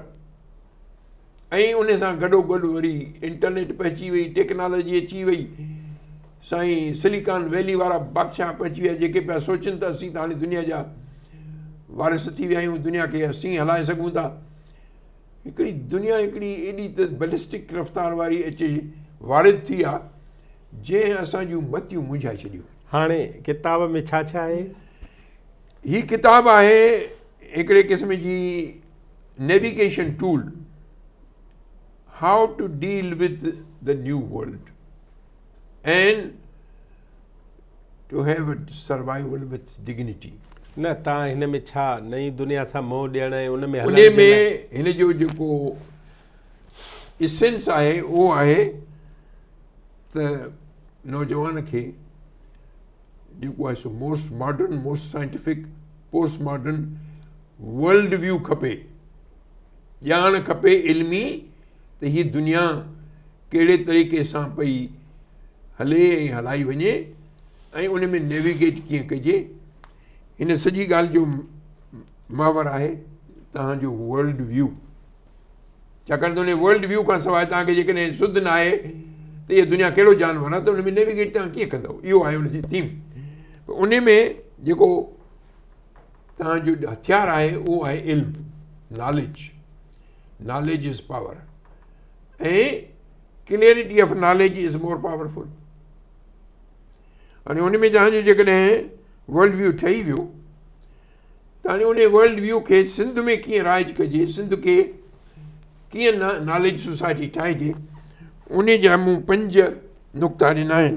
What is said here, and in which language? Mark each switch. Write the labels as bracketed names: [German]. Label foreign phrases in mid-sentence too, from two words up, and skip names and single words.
[Sindhi] ऐं उन सां गॾोगॾु वरी इंटरनेट बि अची वई, टेक्नोलॉजी अची वई, साईं सिलिकॉन वैली वारा बादशाह बि अची विया जेके पिया सोचनि त असीं त हाणे दुनिया जा वारिस थी विया आहियूं, दुनिया खे असीं हलाए सघूं था। हिकिड़ी दुनिया हिकिड़ी एॾी त बैलिस्टिक रफ़्तार वारी अचे वारिद थी आहे, जंहिं असांजूं मतियूं मुंझाए छॾियूं। हाणे किताब में छा छा आहे? हीअ किताब आहे हिकिड़े क़िस्म जी [English] navigation tool, how to deal with the new world and to have survival with dignity. [Sindhi] न, तव्हां हिन में छा नई दुनिया सां मोह ॾियण ऐं उन में हिन जो जेको इसेंस आहे उहो आहे त नौजवान खे जेको आहे सो [English] most modern, most scientific, post modern world view [Sindhi] खपे, ॼाण खपे इल्मी त हीअ दुनिया कहिड़े तरीक़े सां पई हले ऐं हलाई वञे ऐं उन में नेविगेट कीअं कजे। हिन सॼी ॻाल्हि जो मावर आहे तव्हांजो [English] world view, [Sindhi] छाकाणि त उन [English] world view [Sindhi] खां सवाइ तव्हांखे जेकॾहिं सुध न आहे त इहा दुनिया कहिड़ो जानवर आहे, त उन में नेविगेट तव्हां कीअं कंदव, इहो आहे उनजी थीम। उन में जेको तव्हांजो हथियार आहे उहो आहे इल्मु। [English] knowledge is power ऐं clarity of knowledge is more powerful. [Sindhi] हाणे उन में तव्हांजो जेकॾहिं [English] world view [Sindhi] ठही वियो त हाणे उन [English] world view [Sindhi] खे सिंध में कीअं राइज कजे, सिंध खे कीअं [English] knowledge society [Sindhi] ठाहिजे, उन जा मूं 5 नुक़्ता ॾिना आहिनि.